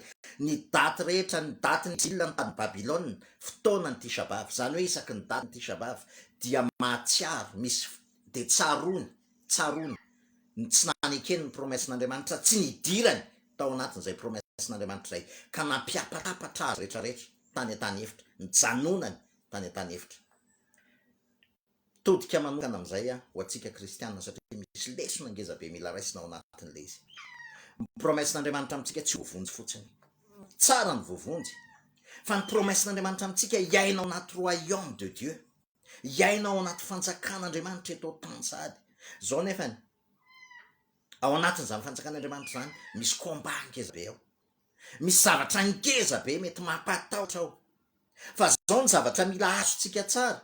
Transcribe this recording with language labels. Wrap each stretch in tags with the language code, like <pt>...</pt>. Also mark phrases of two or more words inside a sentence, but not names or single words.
<mg>Ny daty rehetra, ny daty ny exil ny tany Babilôna, fotoana ny tisabavy, zany hoe isaky ny daty ny tisabavy dia mahatsiaro, misy de tsarony ny tsy nanekeny ny promessin'Andriamanitra, tsy nidirany tao anatin'izay promessin'Andriamanitra zay, ka nampiapatapatra azy rehetrarehetra tany an-tany efitra, ny janonany tany an-tany efitra. Todika manokana amin'izay ho antsika kristianina, satria misy lesona ngezabe mila raisina ao anatin'le izy. Ny promessin'Andriamanitra amintsika tsy voavonjy fotsiny, tsara ny voavonjy, fa ny promessin'Andriamanitra amintsika iainao anaty</mg> <fr>royaume de Dieu,</fr> <mg>iainao anaty fanjakan'Andriamanitra eto tany sady. Zao nefany ao anatin'izany fanjakan'Andriamanitra zany misy combat ngezabe ao, misy zavatra ngezabe mety mampatahotra ao, fa zao ny zavatra mila azontsika tsara.</mg>